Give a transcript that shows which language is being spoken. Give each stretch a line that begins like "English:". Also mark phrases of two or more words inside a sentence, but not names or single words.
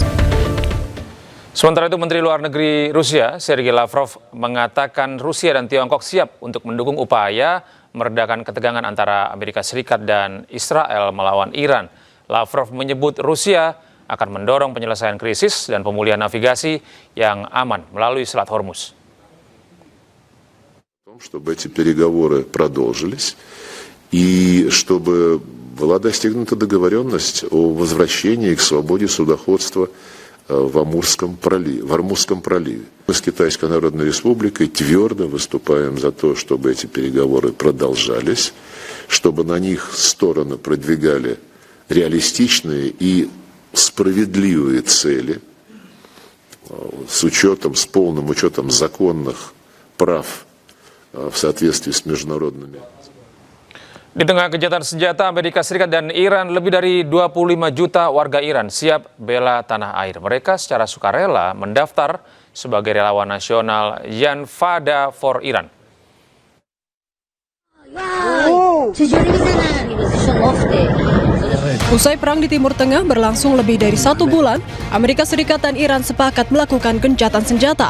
Indonesian: Sementara itu, Menteri Luar Negeri Rusia, Sergei Lavrov, mengatakan Rusia dan Tiongkok siap untuk mendukung upaya meredakan ketegangan antara Amerika Serikat dan Israel melawan Iran. Lavrov menyebut Rusia akan mendorong penyelesaian krisis dan pemulihan navigasi yang aman melalui Selat Hormuz.
Russian: Чтобы эти переговоры продолжились. И чтобы была достигнута договоренность о возвращении к свободе судоходства в Амурском проливе. Мы с Китайской Народной Республикой твердо выступаем за то, чтобы эти переговоры продолжались, чтобы на них стороны продвигали реалистичные и справедливые цели с полным учетом законных прав в соответствии с международными.
Indonesian: Di tengah gencatan senjata Amerika Serikat dan Iran, lebih dari 25 juta warga Iran siap bela tanah air. Mereka secara sukarela mendaftar sebagai relawan nasional Yan Fada for Iran. Usai perang di Timur Tengah berlangsung lebih dari 1 bulan, Amerika Serikat dan Iran sepakat melakukan gencatan senjata.